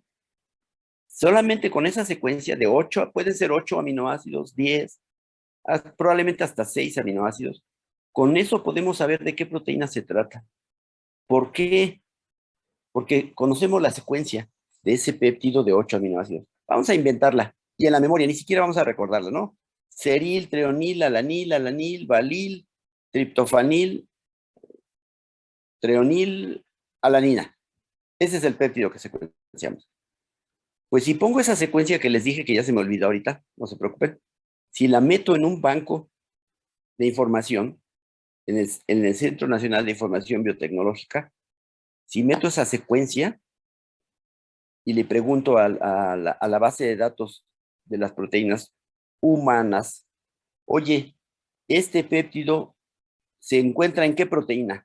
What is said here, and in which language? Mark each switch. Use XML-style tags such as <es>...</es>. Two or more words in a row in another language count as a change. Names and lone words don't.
<es>Solamente con esa secuencia de 8, pueden ser 8 aminoácidos, 10, probablemente hasta 6 aminoácidos. Con eso podemos saber de qué proteína se trata. ¿Por qué? Porque conocemos la secuencia de ese péptido de 8 aminoácidos. Vamos a inventarla. Y en la memoria, ni siquiera vamos a recordarla, ¿no? Seril, treonil, alanil, valil, triptofanil, treonil, alanina. Ese es el péptido que secuenciamos. Pues si pongo esa secuencia que les dije que ya se me olvidó ahorita, no se preocupen. Si la meto en un banco de información, en el Centro Nacional de Información Biotecnológica, si meto esa secuencia y le pregunto a la base de datos de las proteínas humanas, oye, ¿este péptido se encuentra en qué proteína?</es>